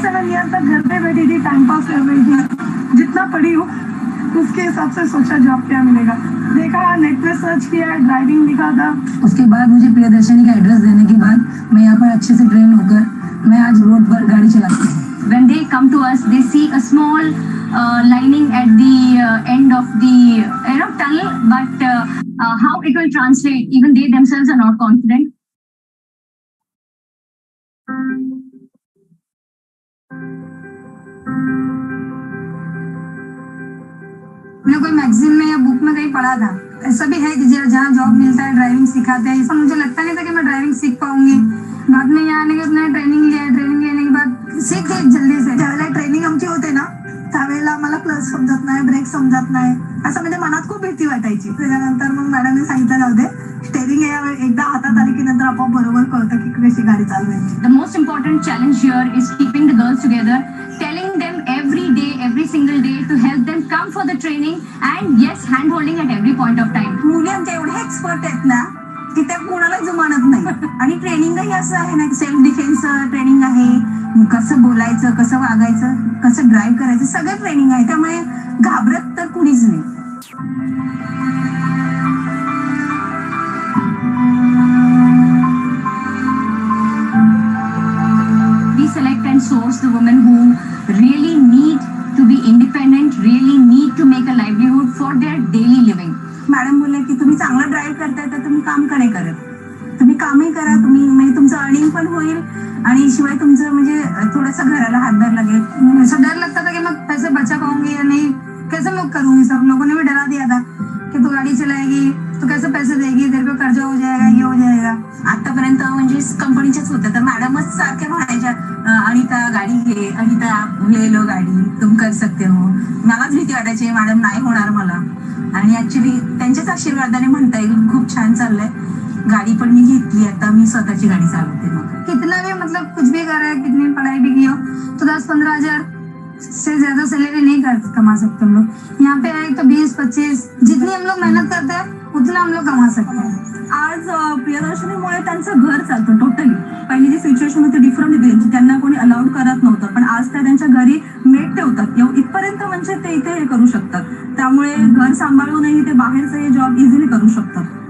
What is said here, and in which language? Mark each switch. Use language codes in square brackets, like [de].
[hi] 27 year तक घर पे बैठी थी, टाइम पास कर रही थी. जितना पढ़ी हूँ उसके हिसाब से सोचा जॉब क्या मिलेगा. देखा, नेट पे सर्च किया, ड्राइविंग दिखा था. उसके बाद मुझे प्रियदर्शनी का एड्रेस देने के बाद मैं यहाँ पर अच्छे से ट्रेन होकर मैं आज रोड पर गाड़ी चलाती हूँ. [en] When they come to us, they see a small lining at the end of the tunnel, but how it will translate, even they themselves are not confident. [hi] मैंने कोई मैगजीन में या बुक में कहीं पढ़ा था, ऐसा भी है कि जहाँ जॉब मिलता है ड्राइविंग सिखाते हैं. इसमें मुझे लगता नहीं था कि मैं ड्राइविंग सीख पाऊंगी. बाद में यहाँ आने के बाद मैंने ट्रेनिंग लिया. ट्रेनिंग लेने के बाद सीख गई जल्दी से. [mr] ज्यावेळेला ट्रेनिंग आमची होते ना, त्यावेळेला मला क्लच समजत नाही, ब्रेक समजत नाही, असं म्हणजे मनात खूप भीती वाटायची. त्याच्यानंतर मग मॅडमने सांगितलं जाऊ दे, स्टेरिंग एकदा हातात आली की नंतर आपोआप बरोबर कळतं की कशी गाडी चालवायची. [en] The most important challenge here is keeping the girls together, telling them every day, every single day to help them come for the training and yes, hand holding at every point of time. [mr] मुली आमच्या एवढ्या expert आहेत ना की त्या कोणाला जुमानत नाही. आणि ट्रेनिंगही असं आहे ना, सेल्फ डिफेन्स ट्रेनिंग आहे, कसं बोलायचं, कसं वागायचं, कसं ड्राईव्ह करायचं, सगळं ट्रेनिंग आहे. त्यामुळे घाबरत तर कुणीच नाही. [en] We select and source the women who really need to be independent, really need to make a livelihood for their daily living. [mr] Madam बोलले की तुम्ही चांगलं ड्राईव्ह करताय तर तुम्ही काम का नाही करत. तुम्ही कामही करा, तुम्ही म्हणजे तुमचं अर्निंग पण होईल आणि शिवाय तुमचं म्हणजे थोडंसं घराला हातभार लागेल. [hi] ऐसा डर लगता था कि मैं पैसे बचा पाऊंगी या नहीं, कैसे मैं करूंगी. सब लोगों ने भी डरा दिया था कि तू गाडी चलाएगी तो कैसे पैसे देगी, तेरे को कर्जा हो जाएगा, ये हो जाएगा. [mr] आतापर्यंत म्हणजे कंपनीच्याच होत्या, तर मॅडमच सारख्या म्हणायच्या, अनिता गाडी घे, [hi] अनिता ले लो गाडी, तुम कर सकते हो. [mr] मलाच भीती वाटायची, मॅडम नाही होणार मला. आणि ऍक्च्युली त्यांच्याच आशीर्वादाने म्हणता येईल खूप छान चाललंय. गाडी पण मी घेतली, आता मी स्वतःची गाडी चालवते. [hi] मग कितना भी मतलब कुछ भी कर रहे हैं, कितनी पढ़ाई भी की हो तो 10-15 हजार से ज्यादा सैलरी नहीं कमा सकते हम लोग. यहाँ पे है तो 20-25, जितनी हम लोग मेहनत करते हैं उतना हम लोग कमा सकते हैं. [mr] आज प्रियदर्शनीमुळे त्यांचं घर चालतं टोटली. पहिली जी सिच्युएशन होती डिफरंट होती, त्यांना कोणी अलाउड करत नव्हतं, पण आज त्या त्यांच्या घरी मेट ठेवतात. इथपर्यंत म्हणजे ते इथे हे करू शकतात. त्यामुळे घर सांभाळूनही ते बाहेरचं हे जॉब इझिली करू शकतात.